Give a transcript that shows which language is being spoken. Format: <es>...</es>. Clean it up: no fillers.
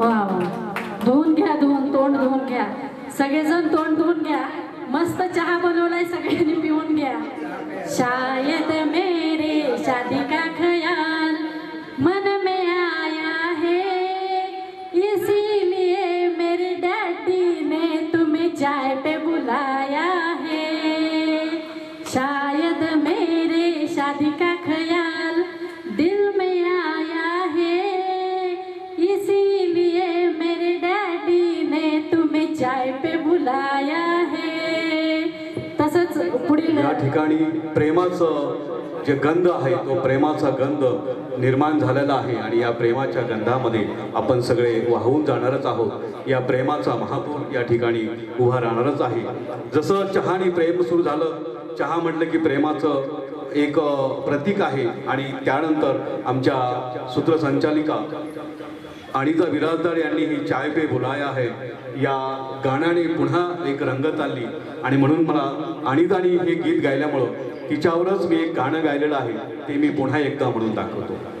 <mr>वा धुवून घ्या धुवून, तोंड धुवून घ्या. सगळेजण तोंड धुवून घ्या. मस्त चहा बनवलाय सगळ्यांनी पिऊन घ्या.</mr> <hi>शायद मेरे शादी का ख्याल मन में आया है, इसीलिए मेरे डैडी ने तुम्हें चाय पे बुलाया है. शायद मेरे शादी का ख्याल दिल में आया है, इसीलिए मेरे डैडी ने तुम्हें चाय पे बुलाया है.</hi> <mr>तसंच पुढील या ठिकाणी प्रेमाचं जे गंध आहे तो प्रेमाचा गंध निर्माण झालेला आहे आणि या प्रेमाच्या गंधामध्ये आपण सगळे वाहून जाणारच आहोत. या प्रेमाचा महापूर या ठिकाणी उभा राहणारच आहे. जसं चहाने प्रेम सुरू झालं, चहा म्हटलं की प्रेमाचं एक प्रतीक आहे आणि त्यानंतर आमच्या सूत्रसंचालिका अनिता बिराजदार यांनी ही चाय पे बुलाया है या गाण्याने पुन्हा एक रंगत आली आणि म्हणून मला अनिताने हे गीत गायल्यामुळं तिच्यावरच मी एक गाणं गायलेलं आहे ते मी पुन्हा एकदा म्हणून दाखवतो.</mr>